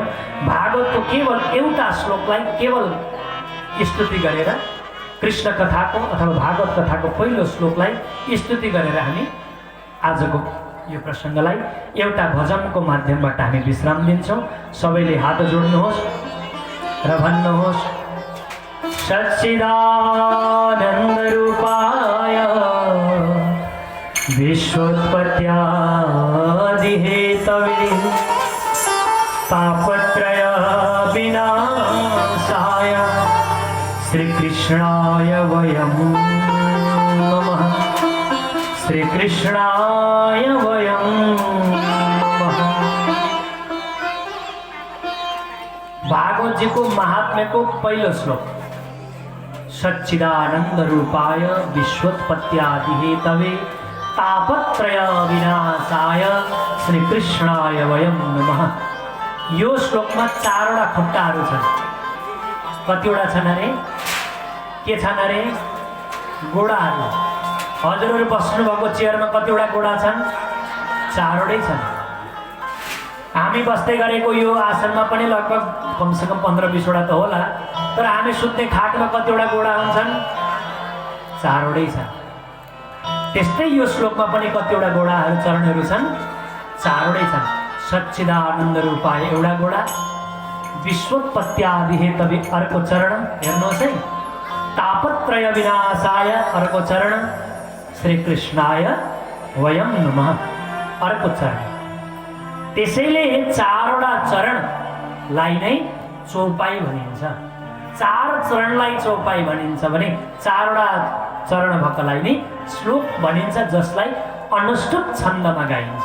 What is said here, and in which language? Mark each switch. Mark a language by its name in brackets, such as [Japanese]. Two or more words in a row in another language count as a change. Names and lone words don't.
[Nepali] भागवतको केवल एउटा श्लोकलाई केवल स्तुति गरेर, कृष्ण कथाको अथवा भागवत कथाको पहिलो श्लोकलाई स्तुति गरेर हामी आजको यो प्रसङ्गलाई एउटा भजनको माध्यमबाट हामी विश्राम दिन्छौँ। सबैले हात जोड्नुहोस् र भन्नुहोस् [Sanskrit] सच्चिदानन्द रूपाय विश्वोत्पत्त्यादि हेतवे तापत्रय विनाशाय श्रीकृष्णाय वयं नमः। श्रीकृष्णाय वयं नमः। [Hindi] भागवत जी को महात्म्य को [Nepali] पहिलो श्लोक [Sanskrit] सच्चिदानंद रूपाय विश्वोत्पत्त्यादि हेतवे तापत्रय विनाशाय श्रीकृष्णाय वयं नमः। [Nepali] यो श्लोकमा 4वटा खुट्टाहरू छन्। कतिवटा छन् अरे? के छन् अरे? गोडाहरू। हजुरहरू बस्नुभएको चेयरमा कतिवटा गोडा छन्? 4वटै छन्। हामी बस्दै गरेको यो आसनमा पनि लगभग कमसेकम 15-20वटा त होला, तर हामी सुत्ने खाटमा कतिवटा गोडा हुन्छन्? 4वटै छन्। त्यस्तै यो श्लोकमा पनि कतिवटा गोडाहरू, चरणहरू छन्? 4वटै छन्। [Sanskrit] सच्चिदानन्द रूपाय [Nepali] एउटा गोडा, [Sanskrit] विश्वोत्पत्त्यादि हेतवे [Nepali] अर्को चरण। हेर्नुहोस् है, [Sanskrit] तापत्रय विनाशाय [Nepali] अर्को चरण, [Sanskrit] श्रीकृष्णाय वयं नमः [Nepali] अर्को चरण। त्यसैले 4वटा चरणलाई नै चौपाई भनिन्छ। 4 चरणलाई चौपाई भनिन्छ भने 4वटा चरण भएकोलाई नै श्लोक भनिन्छ, जसलाई अनुष्टुप छन्दमा गाइन्छ।